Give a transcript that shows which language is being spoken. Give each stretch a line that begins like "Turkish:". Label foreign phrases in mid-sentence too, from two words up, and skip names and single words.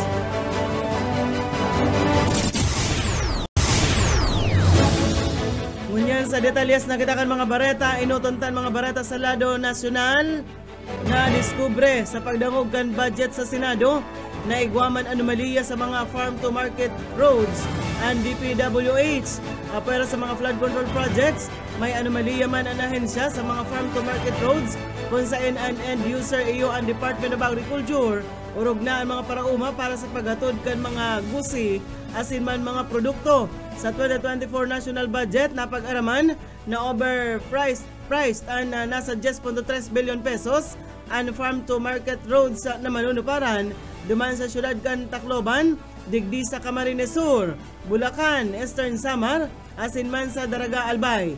Bikol: Ngunyan sa detalyes na kita kan mga bareta, inutuntan mga bareta sa lado nasyonal na diskubre sa pagdangog kan budget sa Senado na igwaman anomalya sa mga
English: farm to market roads
Bikol: and DPWH. Pero sa mga
English: flood control projects,
Bikol: may anomalya man ang ahensya sa mga
English: farm to market roads
Bikol: kung saan ang
English: end user
Bikol: iyo ang Department of Agriculture urog na ang mga parauma para sa paghatod kan mga gusi asin man mga produkto. Sa 2024
English: national budget
Bikol: na pag-araman na overpriced ang nasa 10.3
English: billion pesos
Bikol: ang
English: farm to market roads
Bikol: na manunuparan duman sa syudad kan Tacloban, digdi sa Camarines Sur, Bulacan, Eastern Samar, asin man sa Daraga Albay.